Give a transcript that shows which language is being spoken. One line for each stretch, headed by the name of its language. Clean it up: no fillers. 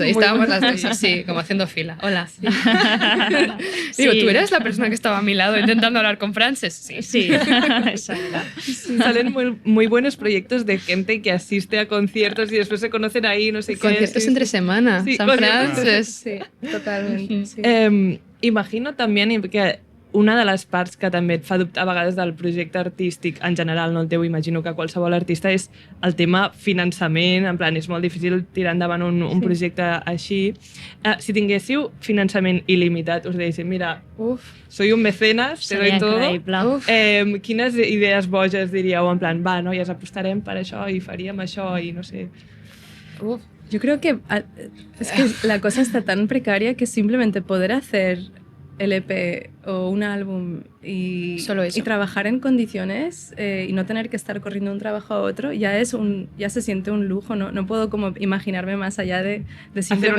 Spanish: Ahí estábamos las dos así, como haciendo fila. Hola. Digo, ¿tú eres la persona que estaba a mi lado intentando hablar con Frances? Sí. Sí, exacto. Salen muy buenos proyectos de gente que asiste a conciertos y después se conocen ahí, no sé qué. Conciertos entre semana, Sí, San conciertos. Frances. Sí, totalmente. Sí.
Catalan: Imagino també que una de les parts que també et fa dubtar a vegades del projecte artístic, en general, no el teu, imagino que qualsevol artista, és el tema finançament, en plan, és molt difícil tirar endavant un projecte així. Si tinguéssiu finançament il·limitat, us diguéssim, mira,
Spanish: soy un mecenas, te doy
Catalan: Seria
Spanish: todo.
Catalan: increïble. Quines idees boges diríeu, en plan, va, noies, apostarem per això i faríem això i no sé...
Spanish: Yo creo que es que la cosa está tan precaria que simplemente poder hacer el EP o un álbum Solo eso. y trabajar en condiciones y no tener que estar corriendo de un trabajo a otro ya se siente un lujo. No puedo como imaginarme más allá de simplemente